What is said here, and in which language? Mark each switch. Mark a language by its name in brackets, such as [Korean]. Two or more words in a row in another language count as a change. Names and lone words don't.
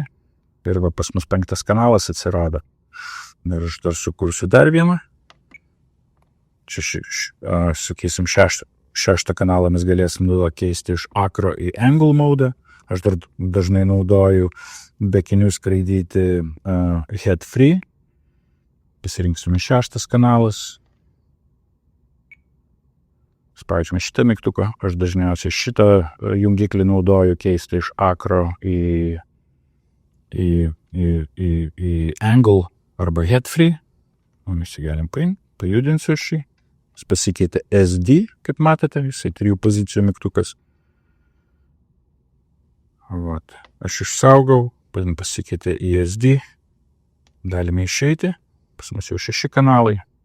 [Lithuanian] Ir pas mus 5 kanalas atsirado. Ir aš dar sukursiu dar vieną. Čia sukeisim 6 kanalą mes galėsim keisti iš acro į [English] angle mode. [Lithuanian] Aš dar dažnai naudoju be akinių skraidyti [English] head free. [Lithuanian] Pasirinksime 6 kanalas. Spaudžiame šitą mygtuką. Aš dažniausiai šitą jungiklį naudoju keisti iš acro į angle arba [English] head free. [Lithuanian] O mes jį galim paimti. Pajudinsiu šį. Jis pasikeitė SD, kaip matote, jisai 3 pozicijų mygtukas. Aš išsaugau, pasikeitė į SD. Galime išeiti. Pas mus jau 6 kanalai.